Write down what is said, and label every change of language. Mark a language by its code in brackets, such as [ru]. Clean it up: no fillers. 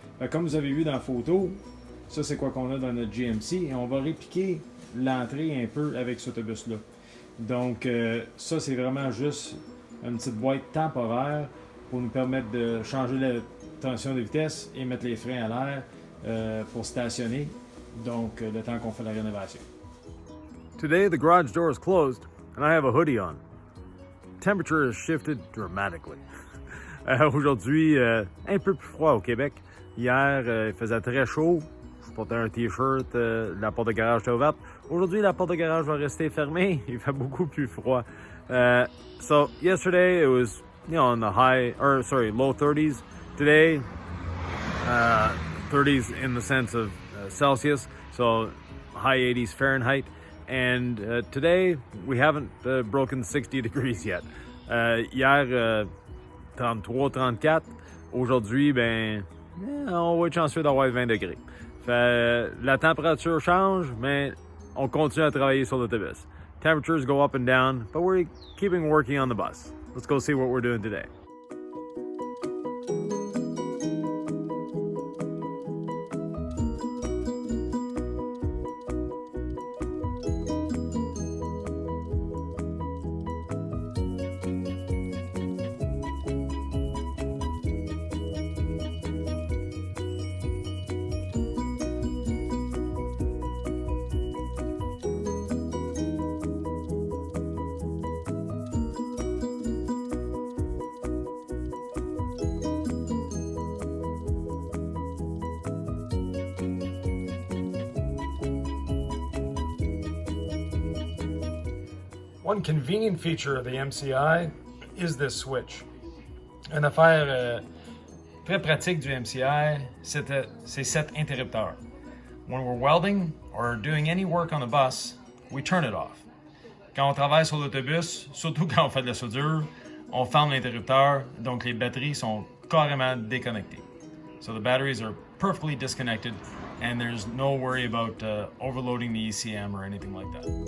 [fr] Comme vous avez vu dans la photo, ça c'est quoi qu'on a dans notre GMC et on va répliquer l'entrée un peu avec cet autobus-là. Donc ça c'est vraiment juste une petite boîte temporaire pour nous permettre de changer la tension de vitesse et mettre les freins à l'air pour stationner, donc le temps qu'on fait la rénovation. [en] Today the garage door is closed and I have a hoodie on. Temperature has shifted dramatically. [fr] Aujourd'hui, un peu plus froid au Québec. Hier, il faisait très chaud. Je portais un t-shirt, la porte de garage était ouverte. Aujourd'hui, la porte de garage va rester fermée. Il fait beaucoup plus froid. [en] So yesterday it was, in the low 30s. Today, 30s in the sense of Celsius, so high 80s Fahrenheit. And today we haven't broken 60 degrees yet. [fr] Hier, 33, 34. Aujourd'hui, on va être chanceux d'avoir 20 degrés. La température change, mais on continue à travailler sur l'autobus. [en] Temperatures go up and down, but we're keeping working on the bus. Let's go see what we're doing today. One convenient feature of the MCI is this switch. [fr] Une affaire très pratique du MCI, c'est cet interrupteur. [en] When we're welding or doing any work on the bus, we turn it off. [fr] Quand on travaille sur l'autobus, surtout quand on fait de la soudure, on ferme l'interrupteur, donc les batteries sont carrément déconnectées. [en] So the batteries are perfectly disconnected and there's no worry about overloading the ECM or anything like that.